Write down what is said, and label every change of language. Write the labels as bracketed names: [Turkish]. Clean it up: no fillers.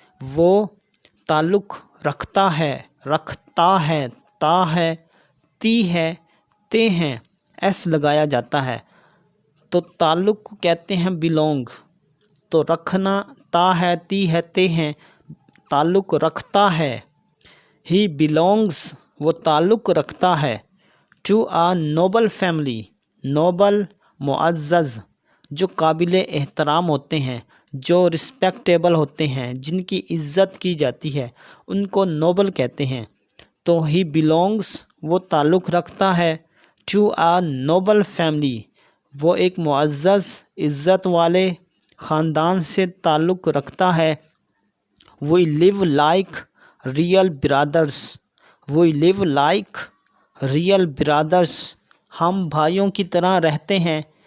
[Urdu] وہ تعلق رکھتا ہے، رکھتا ہے، تا ہے، تی ہے، تے ہیں، ایس لگایا جاتا ہے. تو تعلق کو کہتے ہیں belong. تو رکھنا، تا ہے، تی ہے، تے ہیں، تعلق رکھتا ہے. [English] He belongs [Urdu] وہ تعلق رکھتا ہے [English] to a noble family. [Urdu] noble معزز، جو قابل احترام ہوتے ہیں، جو رسپیکٹیبل ہوتے ہیں، جن کی عزت کی جاتی ہے، ان کو نوبل کہتے ہیں. تو [English] he belongs [Urdu] وہ تعلق رکھتا ہے [English] to a noble family. [Urdu] وہ ایک معزز عزت والے خاندان سے تعلق رکھتا ہے. [English] We live like real brothers. We live like real brothers. [Urdu] ہم بھائیوں کی طرح رہتے ہیں.